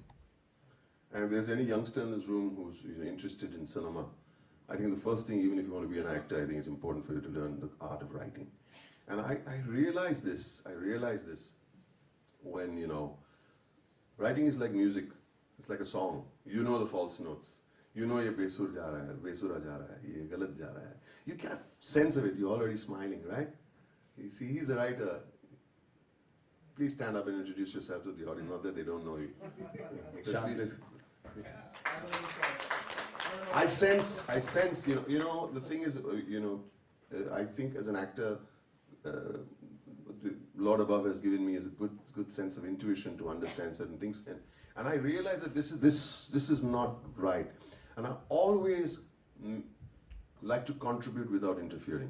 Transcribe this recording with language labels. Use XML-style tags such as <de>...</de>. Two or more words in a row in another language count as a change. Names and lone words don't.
<en>And if there's any youngster in this room who's interested in cinema, I think the first thing, even if you want to be an actor, I think it's important for you to learn the art of writing. And I realized this when, you know, writing is like music. It's like a song. You know the false notes. You know</en> <hi>ये बेसुर जा रहा है, बेसुरा जा रहा है, ये गलत जा रहा है.</hi> <en>You get a sense of it. You're already smiling, right? You see, he's a writer. Please stand up and introduce yourself to the audience. Not that they don't know you. I sense, you know, the thing is, I think as an actor, Lord above has given me a good sense of intuition to understand certain things, and I realize that this is not right, and I always like to contribute without interfering.</en>